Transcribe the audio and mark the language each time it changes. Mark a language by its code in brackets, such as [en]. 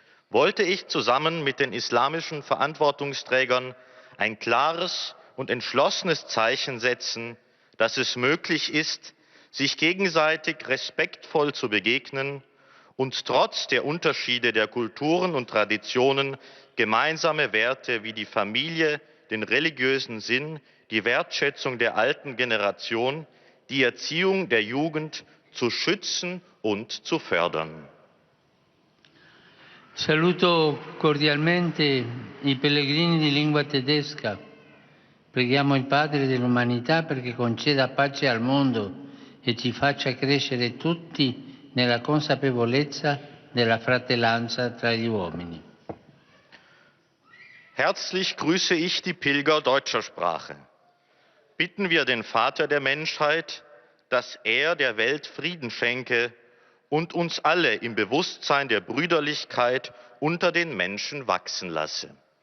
[de] wollte ich zusammen mit den islamischen Verantwortungsträgern ein klares und entschlossenes Zeichen setzen, dass es möglich ist, sich gegenseitig respektvoll zu begegnen und trotz der Unterschiede der Kulturen und Traditionen gemeinsame Werte wie die Familie, den religiösen Sinn, die Wertschätzung der alten Generation, die Erziehung der Jugend zu schützen und zu fördern. [it] Saluto cordialmente i pellegrini di lingua tedesca. Preghiamo il Padre dell'umanità perché conceda pace al mondo e ci faccia crescere tutti nella consapevolezza della fratellanza tra gli uomini. [de] Herzlich grüße ich die Pilger deutscher Sprache. Bitten wir den Vater der Menschheit, dass er der Welt Frieden schenke und uns alle im Bewusstsein der Brüderlichkeit unter den Menschen wachsen lasse.